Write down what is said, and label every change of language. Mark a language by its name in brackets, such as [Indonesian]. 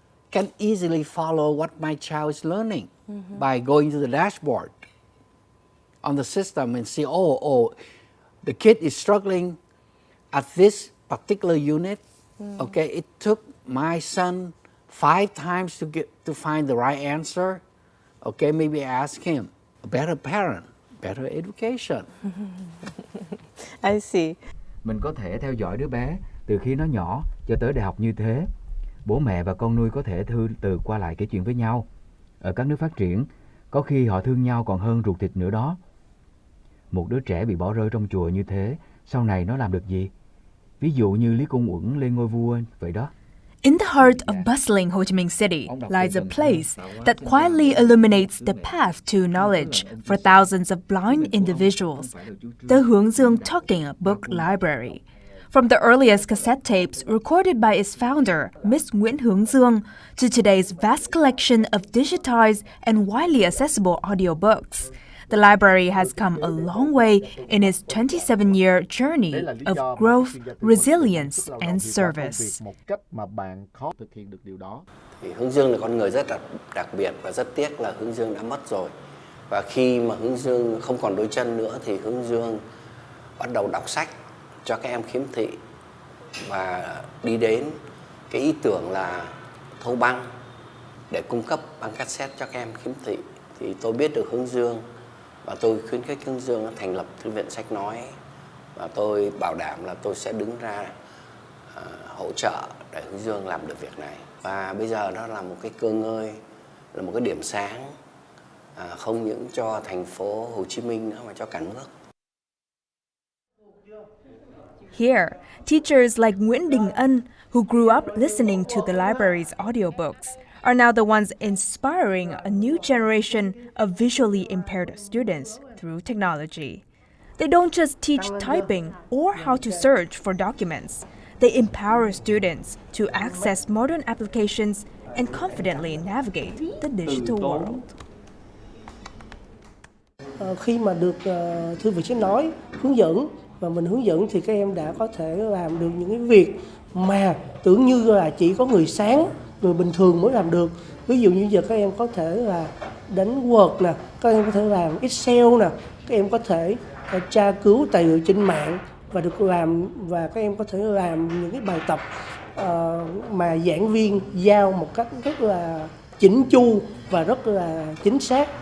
[English] Can easily follow what my child is learning by going to the dashboard on the system and see, oh, the kid is struggling at this particular unit. Okay, it took my son 5 times to find the right answer. Okay, maybe ask him. A better parent, better education. I see. [Vietnamese] Mình có thể theo dõi đứa bé từ khi nó nhỏ cho tới đại học như thế. Bố mẹ và con nuôi có thể thư từ qua lại kể chuyện với nhau. Ở các nước phát triển, có khi họ thương nhau còn hơn ruột thịt nữa đó. Một đứa trẻ bị bỏ rơi trong chùa như thế, sau này nó làm được gì? Ví dụ như Lý Công Uẩn lên ngôi vua vậy đó. [English] In the heart of bustling Ho Chi Minh City lies a place that quietly illuminates the path to knowledge for thousands of blind individuals, the Hướng Dương Talking Book Library. From the earliest cassette tapes recorded by its founder, Miss Nguyễn Hướng Dương, to today's vast collection of digitized and widely accessible audiobooks, the library has come a long way in its 27-year journey of growth, resilience, and service. [Vietnamese] Thì Hướng Dương là con người rất đặc biệt và rất tiếc là Hướng Dương đã mất rồi. Và khi mà Hướng Dương không còn đôi chân nữa thì Hướng Dương bắt đầu đọc sách cho các em khiếm thị và đi đến cái ý tưởng là thâu băng để cung cấp băng cassette cho các em khiếm thị. Thì tôi biết được Hướng Dương và tôi khuyến khích Hướng Dương thành lập thư viện sách nói, và tôi bảo đảm là tôi sẽ đứng ra hỗ trợ để Hướng Dương làm được việc này. Và bây giờ đó là một cái cơ ngơi, là một cái điểm sáng không những cho thành phố Hồ Chí Minh nữa mà cho cả nước. [English] Here, teachers like Nguyễn Đình Ân, who grew up listening to the library's audiobooks, are now the ones inspiring a new generation of visually impaired students through technology. They don't just teach typing or how to search for documents. They empower students to access modern applications and confidently navigate the digital world. [Vietnamese] Khi mà được thư viện sách nói hướng dẫn và mình hướng dẫn thì các em đã có thể làm được những cái việc mà tưởng như là chỉ có người sáng, người bình thường mới làm được. Ví dụ như giờ các em có thể là đánh Word nè, các em có thể làm Excel nè, các em có thể tra cứu tài liệu trên mạng và được làm, và các em có thể làm những cái bài tập mà giảng viên giao một cách rất là chỉnh chu và rất là chính xác.